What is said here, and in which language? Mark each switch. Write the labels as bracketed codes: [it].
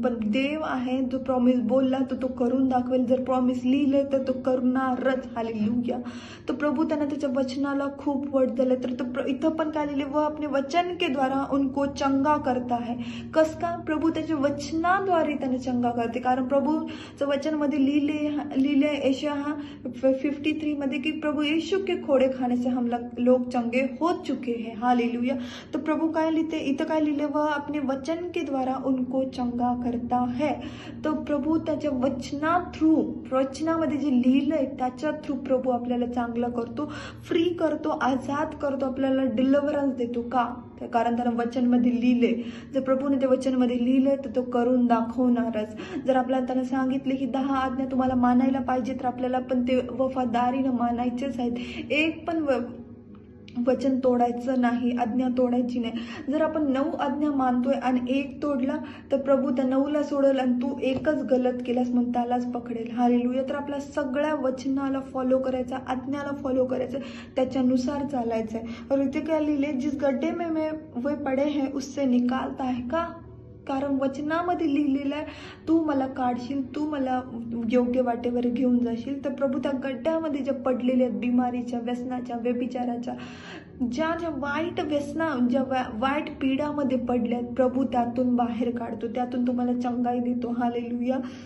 [mr] पण देव आहे जो प्रॉमिस बोलला तर तो करून दाखवेल. जर प्रॉमिस लिहिले तर तो करणारच. हालेलुया. तर प्रभू त्यांना त्याच्या वचनाला खूप वट झाले. तर इथं पण काय लिहिले, [hi] व अपने वचन के द्वारा उनको चंगा करता है. [mr] कस का? प्रभू त्याच्या वचनाद्वारे त्याने चंगा करते. कारण प्रभूचं वचनमध्ये लिहिले यशाया 53 मध्ये की [hi] प्रभू यीशु के खोड़े खाने से हम लोग चंगे हो चुके हैं. [mr] हालेलुया. तो प्रभू काय लिहिते इथं, काय लिहिले, [hi] वह अपने वचन के द्वारा उनको चंगा करता है. [mr] तो प्रभू त्याच्या वचनामध्ये जे लिहिलंय त्याच्या थ्रू प्रभू आपल्याला चांगलं करतो, फ्री करतो, आजाद करतो, आपल्याला डिलिव्हरन्स देतो. का? कारण त्यानं वचनमध्ये लिहिले. जर प्रभूने ते वचनमध्ये लिहिले तर तो करून दाखवणारच. जर आपल्याला त्यानं सांगितले की 10 आज्ञा तुम्हाला मानायला पाहिजे, तर आपल्याला पण ते वफादारीनं मानायचेच आहेत. एक पण वचन तोडायचं नाही, आज्ञा तोडायची नाही. जर आपण 9 आज्ञा मानतोय आणि एक तोडला तर प्रभू त्या 9ला सोडेल आणि तू एकच गलत केलास मग त्यालाच पकडेल. हालेलुया. तर आपल्या सगळ्या वचनाला फॉलो करायचा, आज्ञाला फॉलो करायचं, त्याच्यानुसार चालायचं आहे. [hi] और [mr] इथे काय लिहिले, [hi] जिस गड्ढे में वे पडे हैं उससे निकालता है का? [mr] कारण वचनामध्ये लिहिलेलं आहे, तू मला काढशील, तू मला योग्य वाटेवर घेऊन जाशील. तर प्रभू त्या गड्ड्यामध्ये ज्या पडलेल्या आहेत, बिमारीच्या, व्यसनाच्या, व्यभिचाराच्या, ज्या ज्या वाईट व्यसना, ज्या वाईट पीडामध्ये पडल्यात, प्रभू त्यातून बाहेर काढतो, त्यातून तुम्हाला चंगाई देतो. हालेलुया.